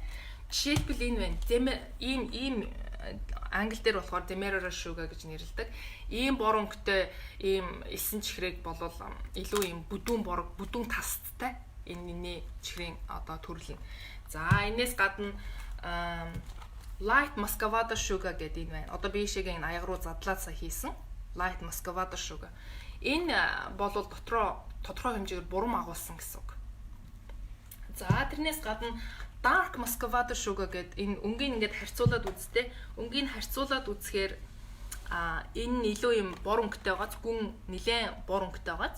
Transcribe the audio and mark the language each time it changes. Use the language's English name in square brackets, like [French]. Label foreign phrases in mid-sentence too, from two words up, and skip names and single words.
[Mongolian] Жишээлбэл энэ байна. Ийм англи дээр болохоор [English] demerara sugar [Mongolian] гэж нэрлэдэг. Ийм бор өнгөтэй ийм элсэн чихрийг болвол илүү ийм бүдүүн тастай энэний чихрийн одоо төрөл нь. За энэс гадна [English] light muscovado sugar [Mongolian] гэдэг энэ байна. Одоо би шиг энэ аяг руу задлаад сая хийсэн [English] light muscovado sugar. [Mongolian] Энэ болвол тодорхой хэмжээгээр бурам агуулсан гэсэн үг. За тэрнээс гадна [English] dark muscovado sugar [Mongolian] гэдэг энэ өнгийг ингээд харьцуулаад үзтээ. Өнгийг харьцуулаад үзэхээр энэ илүү юм бор өнгөтэй байгааз гүн нилээн бор өнгөтэй байгааз.